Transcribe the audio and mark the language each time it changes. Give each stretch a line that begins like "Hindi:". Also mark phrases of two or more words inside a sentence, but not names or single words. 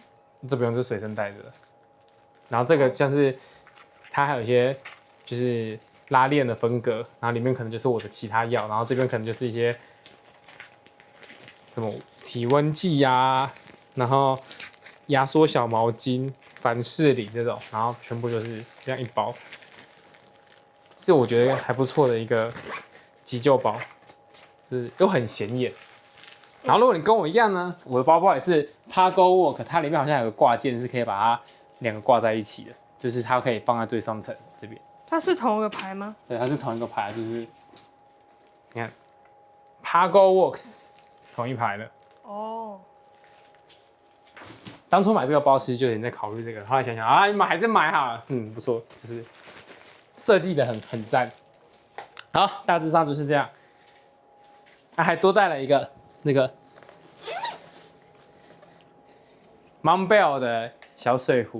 Chinese: 這不用，是隨身帶着的。然後這個像是它還有一些就是拉鏈的分隔，然後裡面可能就是我的其他藥，然後這邊可能就是一些什麼體溫計啊，然後壓縮小毛巾、凡士林這種，然後全部就是這樣一包，是我覺得還不錯的一個急救包，就是又很顯眼。然後如果你跟我一樣呢，我的包包也是 Pagowork， 它裡面好像有個掛件是可以把它2個掛在一起的，就是它可以放在最上層這邊。它是同一個牌嗎？對，它是同一個牌，就是你看 Pagoworks 同一牌的。哦。當初買這個包其實就有點在考慮這個，後來想想啊，你買還是買好了，不錯，就是設計的很讚。好，大致上就是這樣。還多帶了一個那個 Montbell 的小水壺，